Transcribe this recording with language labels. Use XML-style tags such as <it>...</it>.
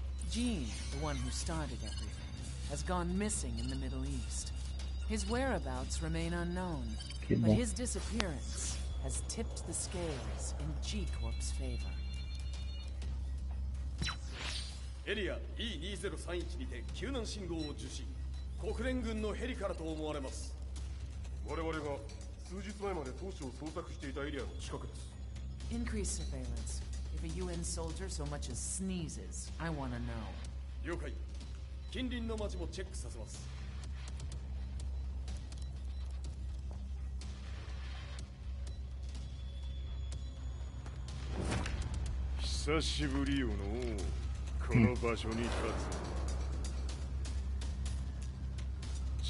<en>Jean, the one who started everything, has gone missing in the Middle East. His whereabouts remain unknown, but his disappearance has tipped the scales in G Corp's favor.</en> <ja>エリア E2031 にて救難信号を受信。国連軍のヘリからと思われます。我々が数日前まで当初を捜索していたエリアの近くです。</ja> <en>Increase surveillance. If a UN soldier so much as sneezes, I want to know.</en> <ja>了解。近隣の町もチェックさせます。久しぶりよのこの場所に立つ。</ja>